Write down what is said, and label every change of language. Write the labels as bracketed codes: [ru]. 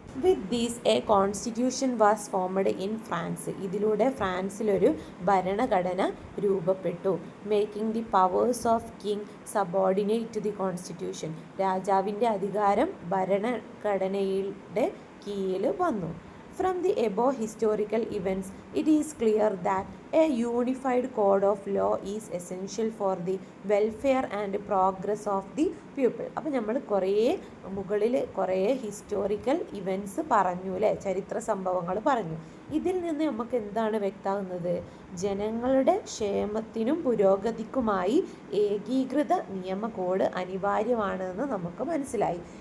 [en] With these a constitution was formed in France. [ml] ഇതിലൂടെ ഫ്രാൻസിലൊരു ഭരണഘടന രൂപപ്പെട്ടു. [en] Making the powers of king subordinate to the constitution. [ml] രാജാവിൻ്റെ അധികാരം ഭരണഘടനയുടെ കീഴിൽ വന്നു. [en] From the above historical events, it is clear that a unified code of law is essential for the welfare and progress of the people. [ml] അപ്പോൾ നമ്മൾ മുകളിൽ കുറേ historical events പറഞ്ഞു അല്ലേ, ചരിത്ര സംഭവങ്ങൾ പറഞ്ഞു. ഇതിൽ നിന്ന് നമുക്ക് എന്താണ് വ്യക്തമാകുന്നത്? ജനങ്ങളുടെ ക്ഷേമത്തിനും പുരോഗതിക്കുമായി ഏകീകൃത നിയമ കോഡ് അനിവാര്യമാണെന്ന് നമുക്ക് മനസ്സിലായി.